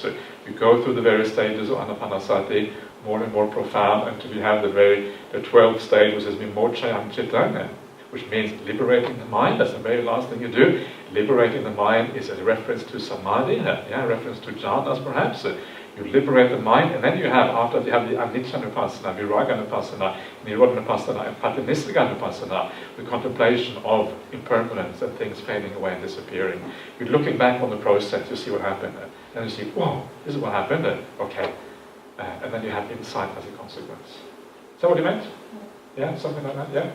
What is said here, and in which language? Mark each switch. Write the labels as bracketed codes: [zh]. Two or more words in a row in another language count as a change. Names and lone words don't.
[en] So you go through the various stages of Anapanasati, more and more profound, until you have the 12th stage, which is [pi] Vimochayam Chitta, [en] which means liberating the mind. That's the very last thing you do. Liberating the mind is a reference to samadhi, a reference to jhanas perhaps. You liberate the mind, and then after you have the aniccanupassana, viraganupassana, nirodhanapassana, and patinissanupassana, the contemplation of impermanence and things fading away and disappearing. You're looking back on the process, you see what happened, and you see, whoa, this is what happened, okay. And then you have insight as a consequence. Is that what you meant? Yeah, something like that, yeah?